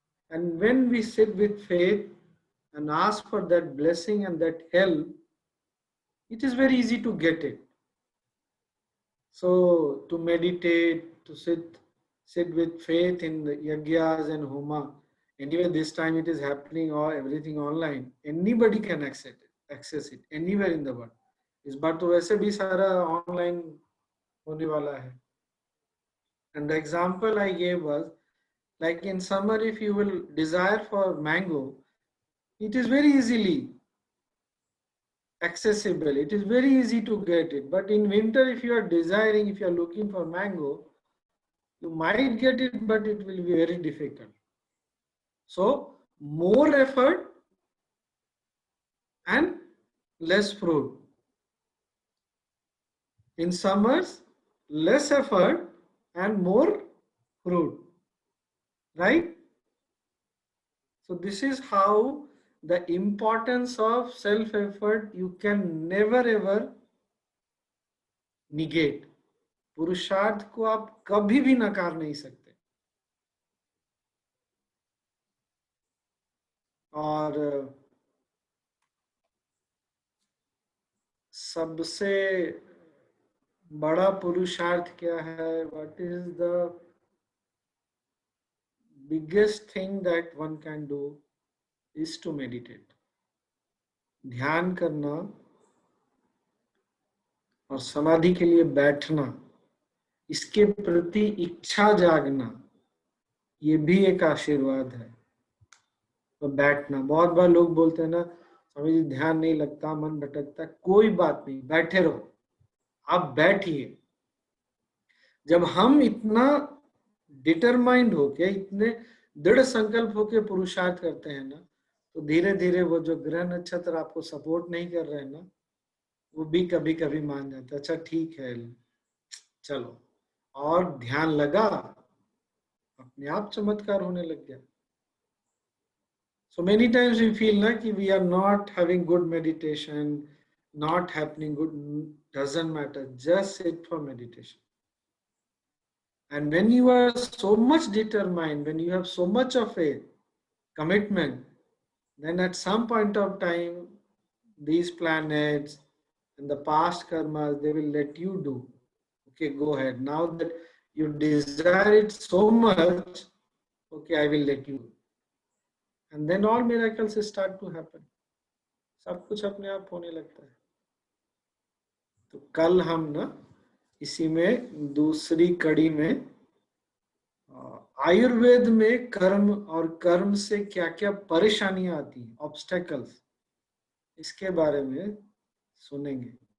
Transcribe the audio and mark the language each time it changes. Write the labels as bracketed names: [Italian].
[English] And when we sit with faith and ask for that blessing and that help, it is very easy to get it. So to meditate, to sit with faith in the yagyas and homa. Anyway, this time it is happening or everything online. Anybody can access it anywhere in the world. [Hindi] इस बार तो वैसे भी सारा online होने वाला है. [English] And the example I gave was, like in summer, if you will desire for mango, it is very easily accessible. It is very easy to get it. But in winter, if you are desiring, if you are looking for mango, you might get it, but it will be very difficult. So more effort and less fruit. In summers, less effort and more fruit, right? So this is how the importance of self-effort you can never ever negate. [Hindi] पुरुषार्थ को आप कभी भी नकार नहीं सकते. और सबसे बड़ा पुरुषार्थ क्या है? [English] What is the biggest thing that one can do is to meditate. [Hindi] ध्यान करना और समाधि के लिए बैठना, इसके प्रति इच्छा जागना, ये भी एक आशीर्वाद है. तो बैठना, बहुत बार लोग बोलते हैं ना, स्वामी जी ध्यान नहीं लगता, मन भटकता. कोई बात नहीं, बैठे रहो. आप बैठिए. जब हम इतना डिटरमाइंड होके, इतने दृढ़ संकल्प होके पुरुषार्थ करते हैं ना, तो धीरे धीरे वो जो ग्रह नक्षत्र आपको सपोर्ट नहीं कर रहे हैं ना, वो भी कभी कभी मान जाता है. अच्छा ठीक है, चलो. और ध्यान लगा, अपने आप चमत्कार होने लग गया. [English] So many times we feel like we are not having good meditation, not happening good, doesn't matter. Just sit for meditation. And when you are so much determined, when you have so much of a commitment, then at some point of time, these planets and the past karmas, they will let you do. Okay, go ahead. Now that you desire it so much, okay, I will let you. And then all miracles start to happen. [Hindi] सब कुछ अपने आप होने लगता है. तो कल हम ना इसी में दूसरी कड़ी में आयुर्वेद में कर्म और कर्म से क्या क्या परेशानियां आती हैं, ऑब्स्टेकल्स, इसके बारे में सुनेंगे.